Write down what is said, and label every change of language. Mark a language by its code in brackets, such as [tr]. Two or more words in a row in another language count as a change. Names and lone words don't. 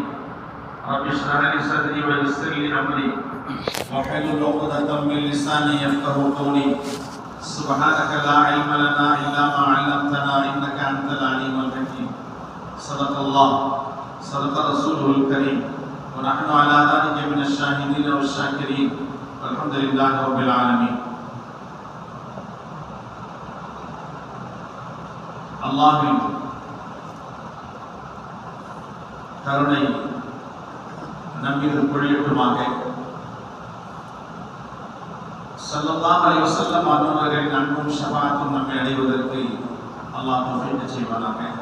[ar] رب اشرح لي صدري ويسر لي أمري واحلل عقدة من لساني يفقهوا قولي. سبحانك لا علم لنا إلا ما علمتنا إنك أنت العليم الحكيم. صدق الله صدق رسوله الكريم ونحن على ذلك من الشاهدين والشاكرين والحمد لله رب العالمين. [ta] அல்லாஹ்வின் கருணை நம்மீது பொழியட்டுமாக. [ar] صلى الله عليه وسلم [ta] அவர்களின் அன்பும் ஷஃபாஅத்தும் நம்மை அடைவதற்கு அல்லாஹ் தௌஃபீக் செய்வானாக.